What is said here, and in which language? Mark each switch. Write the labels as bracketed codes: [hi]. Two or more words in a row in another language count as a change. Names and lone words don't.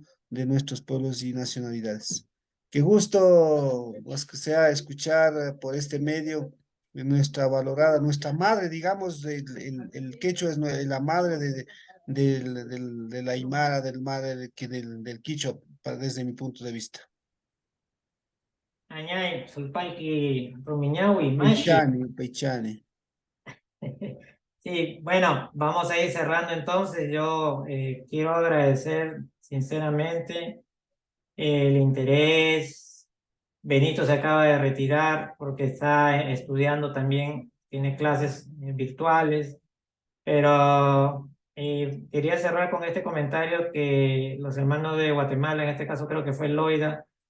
[es] De nuestros pueblos y nacionalidades. Qué gusto, pues, que sea escuchar por este medio de nuestra valorada, nuestra madre, digamos, el quechua es la madre de la aymara, del madre del quichua, desde mi punto de vista. [qu] Añay, sulpayki rumiñawi, mashi. Peichane, Peichane. [es] Sí, bueno, vamos a ir cerrando entonces. Yo quiero agradecer sinceramente el interés. Benito se acaba de retirar porque está estudiando también, tiene clases virtuales, pero quería cerrar con este comentario que los hermanos de Guatemala, en este caso creo que fue Loida,